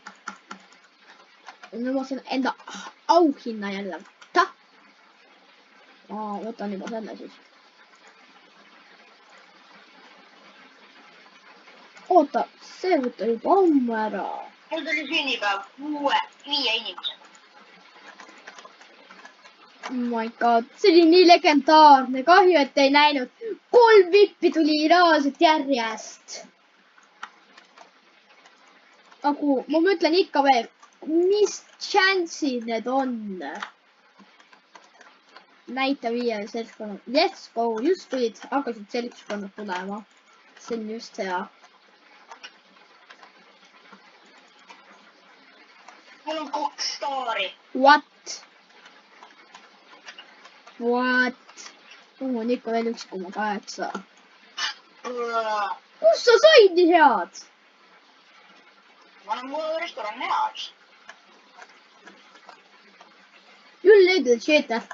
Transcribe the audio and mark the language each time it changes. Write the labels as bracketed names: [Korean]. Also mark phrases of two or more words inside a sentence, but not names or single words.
[Estonian] Nüüd ma saan enda auhinna jälle. Võtan juba selle siis. Oota, see võtta juba ammu ära. Mul tuli sünnipäev 5 inimesega. [English] Oh my god, [Estonian] see oli nii legendaarne. Kahju, et ei näinud. 3 vippi tuli reaalselt järjest. Aga ma mõtlen ikka veel, mis chance'id need on? Näita 5 seltskonnad. [English] Let's go, [Estonian] just tulid, hakkasid seltskonnad tulema. See on just hea. Mul on 2 staari. What? On ikka veel 1,8. Kus sa said nii head? Ma olen mul restoran head. [English] You're little shit.